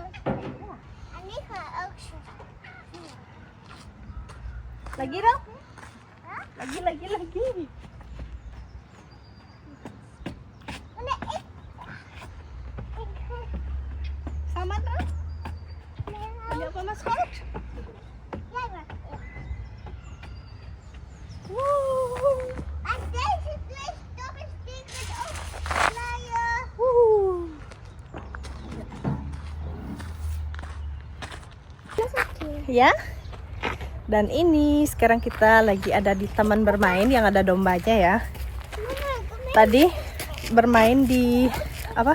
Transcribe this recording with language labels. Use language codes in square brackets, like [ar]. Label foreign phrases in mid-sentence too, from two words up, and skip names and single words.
[nl] En ik ga ook zo. [id] Lagi dong? Lagi. [nl] Nee, ik ga. [id] Sama terus? [nl] Wil je op mama schoot? Jij mag. En deze twee stokken steken ook. Klaaien. [id] Ya. Dan ini sekarang kita lagi ada di taman bermain yang ada dombanya ya. Tadi bermain di apa?